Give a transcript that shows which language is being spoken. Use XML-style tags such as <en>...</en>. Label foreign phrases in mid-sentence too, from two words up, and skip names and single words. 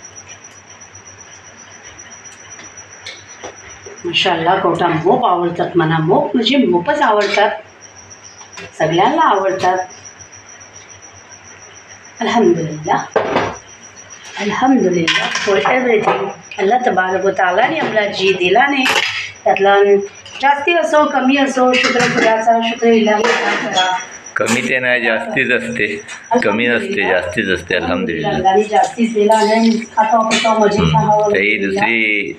<mr>माशाल्लाह. कवटा मोप आवडतात मला. मोप म्हणजे मोपच आवडतात, सगळ्यांना आवडतात.</mr> <ar>الحمد لله الحمد لله</ar> <en>for everything.</en> <ar>الله تبارك وتعالى</ar> <mr>आम्हाला जी दिला नाही त्यातला जास्ती असो कमी असो शुक्र खुदाचा, शुक्र इलाही करा. कमी ते नाही, जास्तीच असते. कमी नसते, जास्तीच असते. अल्हम्दुलिल्लाह. अल्लाहने जास्तीच दिला आणि खाता पिता मजेत राहावं. ही दुसरी</mr>